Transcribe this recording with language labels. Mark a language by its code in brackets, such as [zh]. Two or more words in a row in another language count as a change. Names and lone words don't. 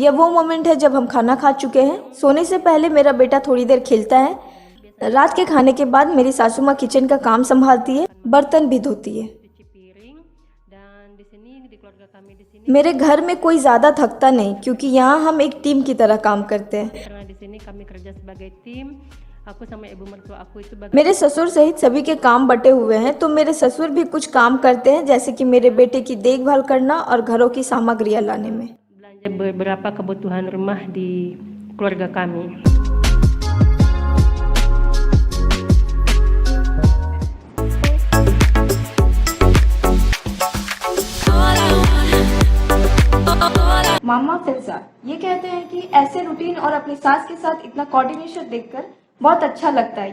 [hi] यह वो मोमेंट है जब हम खाना खा चुके हैं। सोने से पहले मेरा बेटा थोड़ी देर खेलता है। रात के खाने के बाद मेरी सासू माँ किचन का काम संभालती है, बर्तन भी धोती है। [id] cuci piring, dan di sini di keluarga kami di sini [hi] मेरे घर में कोई ज़्यादा थकता नहीं, क्योंकि यहाँ हम एक टीम की तरह काम करते हैं। [id] karena di sini kami kerja sebagai tim. Aku sama ibu mertua aku itu [hi] मेरे ससुर सहित सभी के काम बटे हुए हैं, तो मेरे ससुर भी कुछ काम करते हैं, जैसे कि मेरे बेटे की देखभाल करना और घरों की सामग्रियाँ लाने में। [id] belanja beberapa kebutuhan rumah di keluarga kami. [hi] मामा फिल्सा ये कहते हैं कि ऐसे रूटीन और अपनी सास के साथ इतना कोऑर्डिनेशन देखकर बहुत अच्छा लगता है।